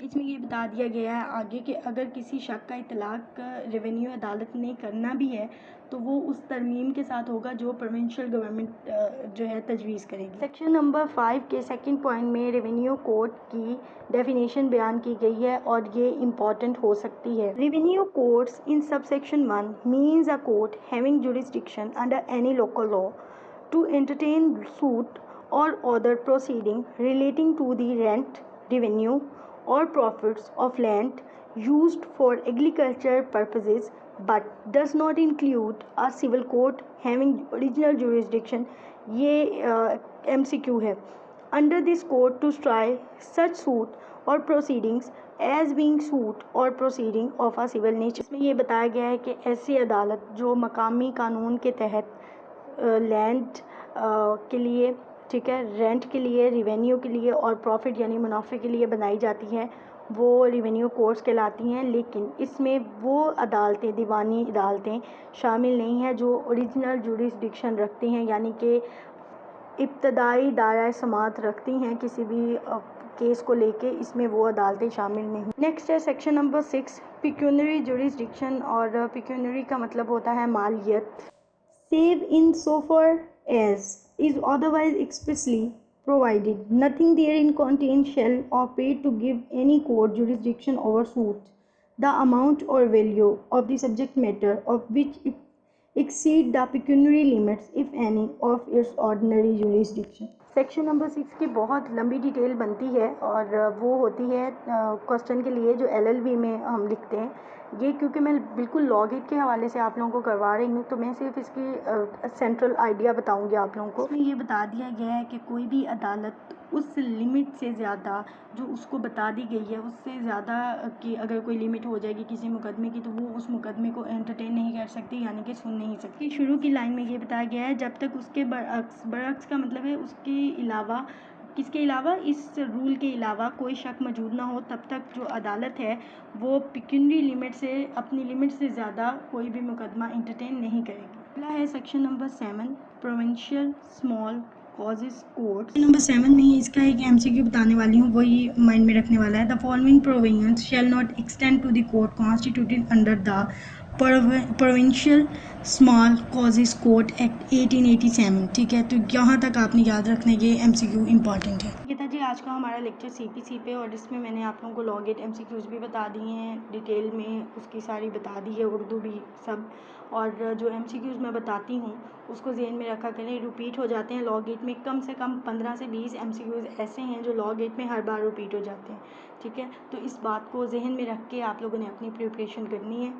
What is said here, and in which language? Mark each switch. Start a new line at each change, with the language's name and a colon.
Urdu: اس میں یہ بتا دیا گیا ہے آگے کہ اگر کسی شخص کا اطلاق ریونیو عدالت نے کرنا بھی ہے تو وہ اس ترمیم کے ساتھ ہوگا جو پروونشل گورنمنٹ جو ہے تجویز کرے گی. سیکشن نمبر 5 کے سیکنڈ پوائنٹ میں ریونیو کوڈ کی ڈیفینیشن بیان کی گئی ہے اور یہ امپورٹنٹ ہو سکتی ہے.
English: Revenue codes in sub section 1 means a code having jurisdiction under any local law to entertain suit or other proceeding relating to the rent, revenue or profits of land used for agriculture purposes but does not include a civil court having original jurisdiction.
Urdu: یہ MCQ ہے.
English: Under this code to try such suit or proceedings as being suit or proceeding of a civil nature.
Urdu: اس میں یہ بتایا گیا ہے کہ ایسی عدالت جو مقامی قانون کے تحت لینڈ کے لیے, ٹھیک ہے, رینٹ کے لیے, ریونیو کے لیے اور پروفٹ یعنی منافع کے لیے بنائی جاتی ہیں, وہ ریونیو کوڈس کہلاتی ہیں. لیکن اس میں وہ عدالتیں, دیوانی عدالتیں شامل نہیں ہیں جو اوریجنل جورسڈکشن رکھتی ہیں, یعنی کہ ابتدائی دائرہ سماعت رکھتی ہیں کسی بھی کیس کو لے کے, اس میں وہ عدالتیں شامل نہیں. نیکسٹ ہے سیکشن نمبر 6 پیکیونری جورسڈکشن, اور پیکیونری کا مطلب ہوتا ہے مالیت.
English: Save in so far as is otherwise expressly provided, nothing therein contained shall operate to give any court jurisdiction over suit, the amount or value of the subject matter of which exceed the pecuniary limits, if any, of its ordinary jurisdiction.
Urdu: Section number 6 کی بہت لمبی detail بنتی ہے اور وہ ہوتی ہے question کے لیے جو LLB میں ہم لکھتے ہیں. یہ کیونکہ میں بالکل لاگ 8 کے حوالے سے آپ لوگوں کو کروا رہی ہوں تو میں صرف اس کی سینٹرل آئیڈیا بتاؤں گی آپ لوگوں کو. اس میں یہ بتا دیا گیا ہے کہ کوئی بھی عدالت اس لمٹ سے زیادہ جو اس کو بتا دی گئی ہے اس سے زیادہ کہ اگر کوئی لمٹ ہو جائے گی کسی مقدمے کی تو وہ اس مقدمے کو انٹرٹین نہیں کر سکتی, یعنی کہ سن نہیں سکتی. شروع کی لائن میں یہ بتایا گیا ہے جب تک اس کے برعکس کا مطلب ہے اس کے علاوہ, کس کے علاوہ, اس رول کے علاوہ کوئی شک موجود نہ ہو تب تک جو عدالت ہے وہ پیکیونری لمٹ سے, اپنی لمٹ سے زیادہ کوئی بھی مقدمہ انٹرٹین نہیں کرے گی. اگلا ہے section number 7 provincial small causes code. Number 7 میں اس کا ایک MCQ بتانے والی ہوں, وہی مائنڈ میں رکھنے والا ہے.
English: The following provisions shall not extend to the court constituted under the Provincial Small Causes Court Act 1887.
Urdu: ٹھیک ہے, تو یہاں تک آپ نے یاد رکھنا, یہ MCQ امپورٹنٹ ہے. یہ تھا جی بیسکلی آج کا ہمارا لیکچر سی پی سی پہ، اور اس میں نے آپ لوگوں کو لاگٹ ایم سی کیوز بھی بتا دیے ہیں ڈیٹیل میں، اس کی ساری بتا دی ہے، اردو بھی سب. اور جو ایم سی کیوز میں بتاتی ہوں اس کو ذہن میں رکھا کریں، ریپیٹ ہو جاتے ہیں. لاگٹ میں کم سے کم 15 سے 20 ایم سی کیوز ایسے ہیں جو لاگٹ میں ہر بار ریپیٹ ہو جاتے ہیں. ٹھیک ہے، تو اس بات کو ذہن میں رکھ کے آپ لوگوں نے اپنی پریپریشن کرنی ہے.